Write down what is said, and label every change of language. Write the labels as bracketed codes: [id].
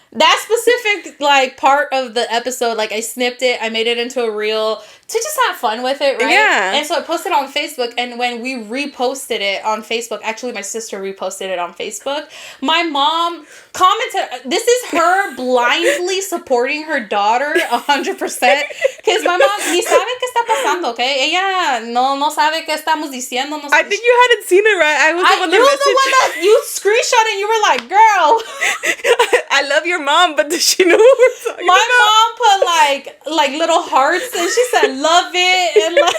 [en] that specific like part of the episode, like I snipped it, I made it into a reel to just have fun with it, right? Yeah. And so I posted on Facebook, and when we reposted it on Facebook, actually my sister reposted it on Facebook, my mom commented, this is her blindly supporting her daughter 100%, because my mom ni sabe qué está pasando, okay? [es] Ella no sabe qué estamos diciendo. [en] No, I think you hadn't seen it, right? I was the one that you were the one that you screenshot and you were like, girl. I love your mom, but does she know what we're talking My about? mom put like little hearts, and she said love it, and